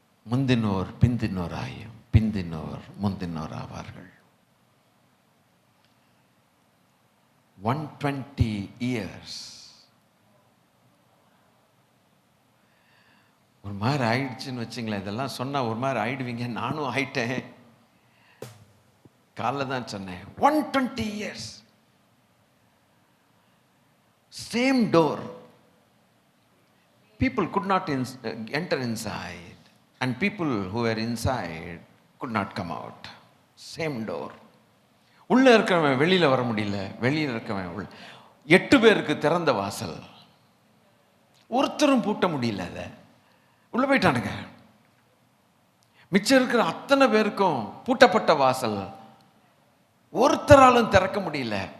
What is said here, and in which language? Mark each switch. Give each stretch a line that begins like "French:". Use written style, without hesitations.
Tamil: முந்தினோர் பிந்தினோர் ஆயும் பிந்தினோர் முந்தினோர் ஆவார்கள்.
English: 120 years
Tamil: ஒரு மாதிரி ஆயிடுச்சுன்னு வச்சுங்களேன். இதெல்லாம் சொன்னால் ஒரு மாதிரி ஆயிடுவீங்க, நானும் ஆயிட்டேன். காலைல தான் சொன்னேன்.
English: 120 years, same door, people could not enter inside and people who were inside could not come out. Same door.
Tamil: உள்ளே இருக்கிறவன் வெளியில் வர முடியல, வெளியில் இருக்கிறவன் உள்ள. 8 பேருக்கு திறந்த வாசல், ஒருத்தரும் பூட்ட முடியல. அதை உள்ள போயிட்டானுங்க. மிச்சம் இருக்கிற அத்தனை பேருக்கும் பூட்டப்பட்ட வாசல், ஒருத்தராலும் திறக்க முடியல.